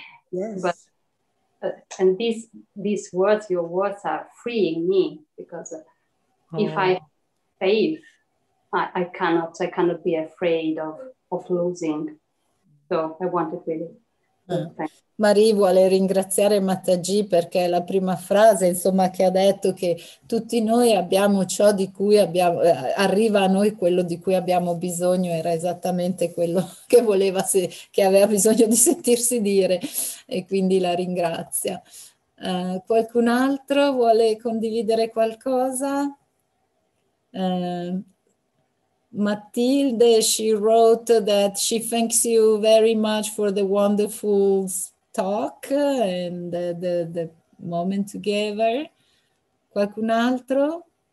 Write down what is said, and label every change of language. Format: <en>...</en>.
<en>Yes. But and these words, your words are freeing me, because if I have faith, I cannot be afraid of losing. So I wanted really to thank.</en> <it>Marie vuole ringraziare Mataji perché è la prima frase, insomma, che ha detto che tutti noi abbiamo ciò di cui arriva a noi quello di cui abbiamo bisogno, era esattamente quello che voleva, che aveva bisogno di sentirsi dire, e quindi la ringrazia. Qualcun altro vuole condividere qualcosa?</it> <en>Matilde, she wrote that she thanks you very much for the wonderful talk and the moment together.</en> <it>Qualcun altro?</it>